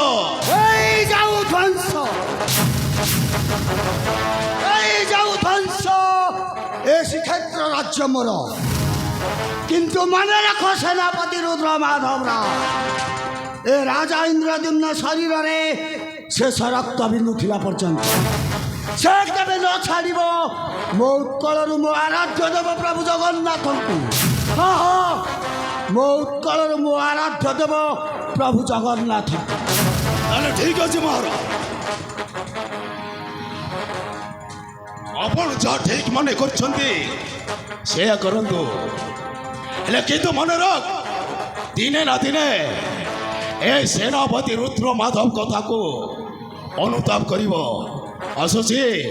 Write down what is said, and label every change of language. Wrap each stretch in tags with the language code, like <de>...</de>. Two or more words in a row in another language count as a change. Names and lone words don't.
<or>ଏଇ ଯାଉ ଧ୍ୱଂସ ଏଇ ଯାଉ ଧ୍ୱଂସ ଏ ଶ୍ରୀକ୍ଷେତ୍ର ରାଜ୍ୟ ମୋର କିନ୍ତୁ ମନେ ରଖ ସେନାପତି ରୁଦ୍ର ମାଧବ ରାଓ ଏ ରାଜା ଇନ୍ଦ୍ରଦ୍ୟୁମ୍ନ ଶରୀରେ ଶେଷ ରକ୍ତ ବିନ୍ଦୁ ଥିଲା ପର୍ଯ୍ୟନ୍ତ ସେ କେବେ ନ ଛାଡ଼ିବ ମୋ ଉତ୍କଳରୁ ମୋ ଆରାଧ୍ୟ ଦେବ ପ୍ରଭୁ ଜଗନ୍ନାଥଙ୍କୁ ହଁ ହଁ ମୋ ଉତ୍କଳରୁ ମୋ ଆରାଧ୍ୟ ଦେବ ପ୍ରଭୁ ଜଗନ୍ନାଥ ତାହେଲେ ଠିକ ଅଛି ମହାରାଜ ଆପଣ ଯାହା ଠିକ ମନେ କରୁଛନ୍ତି ସେୟା କରନ୍ତୁ ହେଲେ କିନ୍ତୁ ମନେ ରଖ ଦିନେ ନା ଦିନେ ଏ ସେନାପତି ରୁଦ୍ର ମାଧବ କଥାକୁ ଅନୁତାପ କରିବ ଆସୁଛି</or>